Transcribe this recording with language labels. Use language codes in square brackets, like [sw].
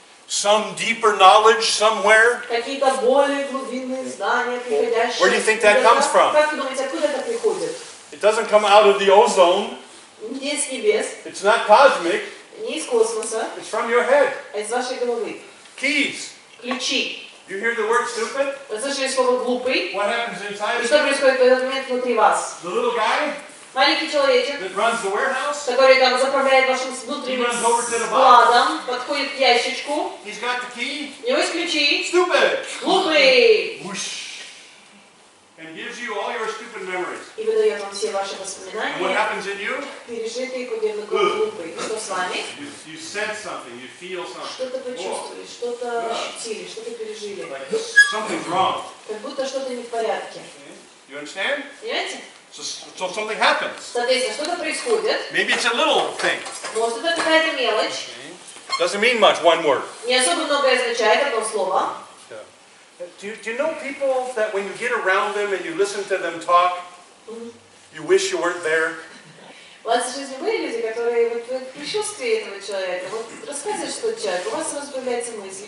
[en] Some deeper knowledge somewhere? [ru] какие-то более глубинные знания, приходящие. [en] Where do you think that comes from? [ru] Как вы думаете, откуда это приходит? [en] It doesn't come out of the ozone. [ru] Не с небес, [en] It's not cosmic. [ru] не из космоса, [en] It's from your head. [ru] а из вашей головы. [en] Keys. [ru] Ключи. [en] You hear the word stupid? [ru] Вы слышали слово «глупый»? [en] What happens inside [ru] И [en] of [ru] что [en] you? [ru] происходит в этот момент внутри вас? [en] The little guy [ru] Маленький человечек, [en] that runs the warehouse, [ru] который там заправляет вашим внутренним складом, подходит к ящичку, [en] he's got the key. [ru] у него есть ключи, [en] Stupid. [ru] глупый, [en] Whoosh. And gives you all your stupid memories. [ru] и выдает вам все ваши [en] And what [ru] воспоминания, [en] happens in you? [ru] пережитые под ярлыком глупый. И что с вами? [en] You sense something, you feel something. [ru] Что-то почувствовали, что-то ощутили, что-то пережили. [en] Like something's wrong. [ru] Как будто что-то не в порядке. [en] You understand? [ru] Понимаете? [en] So something happens. [ru] Соответственно, что-то происходит. [en] Maybe it's a little thing. [ru] Может, это какая-то мелочь. [en] Doesn't mean much, one word. [ru] Не особо многое означает одно слово. [en] Do you know people that when you get around them and you listen to them talk, you wish you weren't there? [ru] У вас в жизни были люди, которые вот в присутствии этого человека, вот рассказываешь, что человек, у вас сразу появляется мысль.